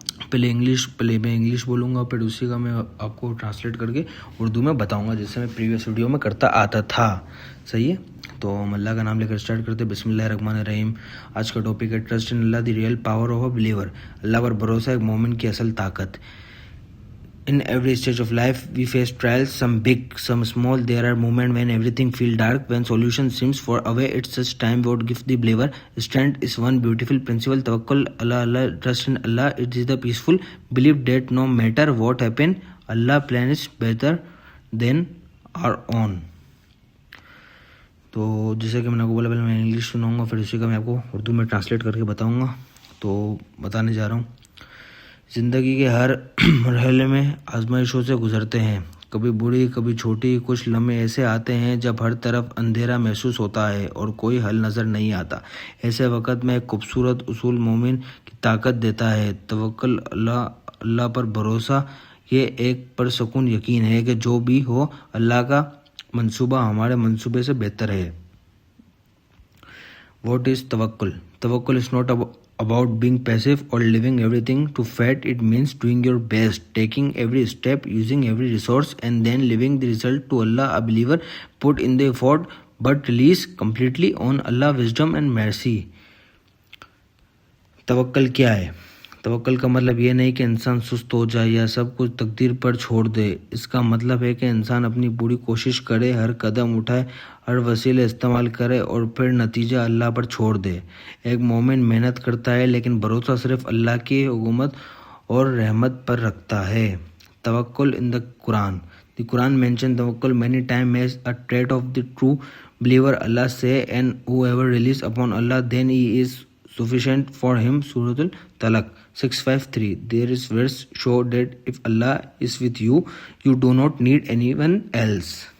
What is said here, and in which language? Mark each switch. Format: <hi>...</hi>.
<ur>پہلے میں انگلش بولوں گا، پھر اسی کا میں آپ کو ٹرانسلیٹ کر کے اردو میں بتاؤں گا، جیسے میں پریویس ویڈیو میں کرتا آتا تھا. صحیح ہے؟ تو ہم اللہ کا نام لے کر اسٹارٹ کرتے ہیں. بسم اللہ الرحمن الرحیم. آج کا ٹاپک ہے</ur> <en>Trust in Allah the real power of a believer.</en> <ur>اللہ پر بھروسہ ایک مومن کی اصل طاقت.</ur> <en>In every stage of life, we face trials, some big, some small. There are moments when everything feels dark, when solution seems far away. It's such time what gives the believer strength is one beautiful principle. Tawakkul Allah, trust in Allah. It is the peaceful belief that no matter what happen, Allah plan is better than our own.</en> <ur>تو جیسے کہ میں نے آپ کو بولا، پہلے میں انگلش سناؤں گا، پھر اسی کا میں آپ کو اردو میں ٹرانسلیٹ کر کے بتاؤں گا. تو بتانے جا رہا ہوں. زندگی کے ہر مرحلے میں آزمائشوں سے گزرتے ہیں، کبھی بڑی کبھی چھوٹی. کچھ لمحے ایسے آتے ہیں جب ہر طرف اندھیرا محسوس ہوتا ہے اور کوئی حل نظر نہیں آتا. ایسے وقت میں ایک خوبصورت اصول مومن کی طاقت دیتا ہے. توکل اللہ پر بھروسہ. یہ ایک پرسکون یقین ہے کہ جو بھی ہو اللہ کا منصوبہ ہمارے منصوبے سے بہتر ہے.</ur> <en>What is tawakkul? Tawakkul is not about being passive or leaving everything to fate. It means doing your best, taking every step, using every resource, and then leaving the result to Allah. A believer put in the effort but release completely on Allah's wisdom and mercy.</en> <ur>توکل کیا ہے؟ توکل کا مطلب یہ نہیں کہ انسان سست ہو جائے یا سب کچھ تقدیر پر چھوڑ دے. اس کا مطلب ہے کہ انسان اپنی پوری کوشش کرے، ہر قدم اٹھائے، ہر وسیلہ استعمال کرے اور پھر نتیجہ اللہ پر چھوڑ دے. ایک مومن محنت کرتا ہے لیکن بھروسہ صرف اللہ کی حکمت اور رحمت پر رکھتا ہے.</ur> <en>توکل in the Quran. The Quran mentions tawakkul many times as a trait of the true believer. Allah says, and whoever relies upon Allah, then he is sufficient for him. Surah Al-Talaq 6:5-3. There is verse show that if Allah is with you, you do not need anyone else.</en>